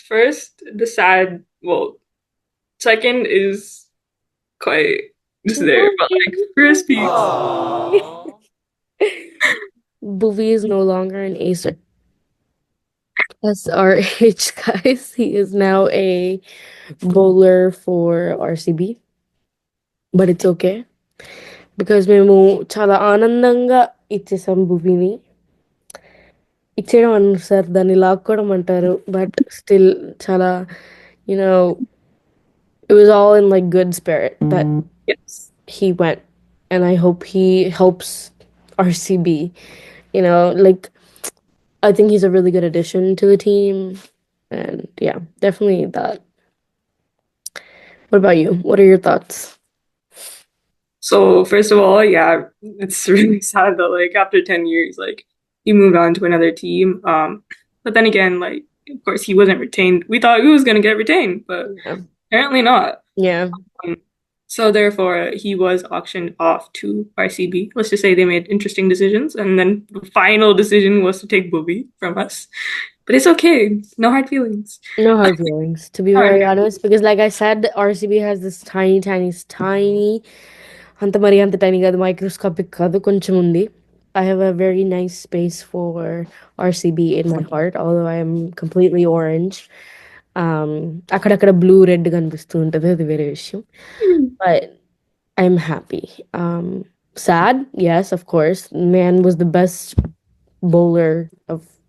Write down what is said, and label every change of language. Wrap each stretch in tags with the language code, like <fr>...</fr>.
<en>First, the sad, well, second is quite just there. But like first piece. Bhuvi is no longer an acer. SRH guys. He is now a bowler for RCB. But it's okay.</en> <te>Because మేము చాలా ఆనందంగా ఇచ్చేసాం భువిని. ఇచ్చేయడం అన్నారు sir దాన్ని లాక్కోవడం అంటారు.</te> <en>But still చాలా you know it was all in good spirit that Yes. he went, and I hope he helps RCB. You know, like I think he's a really good addition to the team, and yeah, definitely that. What about you? What are your thoughts? So first of all, yeah, it's really sad that like after 10 years, like he moved on to another team. But then again, like of course he wasn't retained. We thought he was gonna get retained, but Yeah, apparently not. yeah, Um, so therefore he was auctioned off to RCB. Let's just say they made interesting decisions, and then the final decision was to take Bobby from us. But it's okay. No hard feelings. no hard feelings, to be All very right. honest, because like I said, RCB has this tiny, tiny, tiny.</en> <te>అంత మరి అంత tiny కాదు, microscopic కాదు, కొంచెం ఉంది.</te> <en>I have a very nice space for RCB in my heart, although I am completely orange.</en> <te>అక్కడక్కడ blue red కనిపిస్తూ ఉంటుంది, అది వేరే విషయం.</te> <en>But I'm happy. Sad, yes, of course. Man was the best bowler of</en>